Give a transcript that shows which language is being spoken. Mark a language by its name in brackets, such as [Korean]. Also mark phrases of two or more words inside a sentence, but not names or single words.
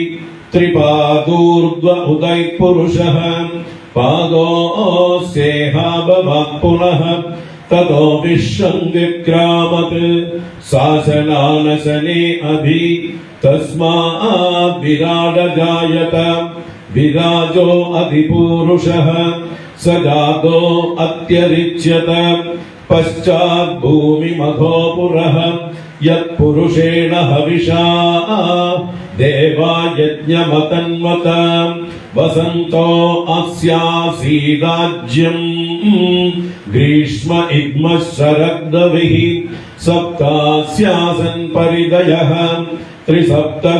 [Sanskrit] ത്രിപാദൂർധ്വ ഉദൈ പുരുഷഃ പാദോസ്യേഹാഭവാത് പുനഃ. തതോ വിശ്വം വിക്രാമത് ശാസനാനശനേ അഭി. തസ്മാത് വിരാടജായത विराजो अधिपूरुषः सजातो अत्यरिच्यत पश्चात् भूमिमघो पुरः यत्पुरुषेण हविषा देवा यज्ञमतन्वताम् वसन्तो अस्यासीदाज्यम् ग्रीष्म इद्मः शरद्रविः सप्तास्यासन् परिदयः त्रिसप्तः